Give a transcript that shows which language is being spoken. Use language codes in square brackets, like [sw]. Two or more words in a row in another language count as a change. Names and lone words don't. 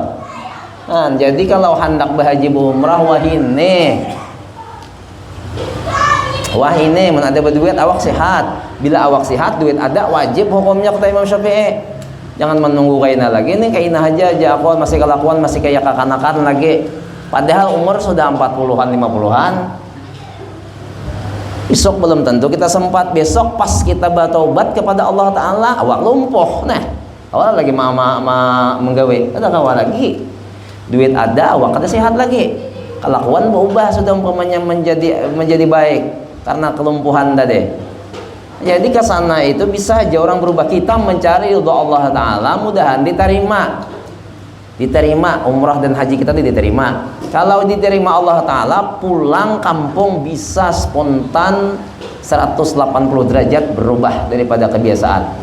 [bjn] Nah, jadi kalau hendak berhaji umrah wahine mun ada berduit awak sehat. [id] Bila awak sehat, duit ada, wajib hukumnya kata Imam Syafi'i. [bjn] Jangan menunggu kaina lagi, ini kaina aja aku masih kelakuan, masih kayak kakanakan lagi. [id] Padahal umur sudah 40-an, 50-an. Besok belum tentu kita sempat. Besok pas kita bertaubat kepada Allah Ta'ala, [bjn] awak lumpuh. Nah, awak lagi menggawe, ada kawan lagi. Duit ada, awak kada sehat lagi. [id] Kelakuan berubah sudah umpamanya menjadi baik karena kelumpuhan tadi. Jadi ke sana itu bisa aja orang berubah. Kita mencari ridho Allah Ta'ala, mudahan diterima umrah dan haji kita diterima. Kalau diterima Allah Ta'ala, pulang kampung bisa spontan 180 derajat berubah daripada kebiasaan.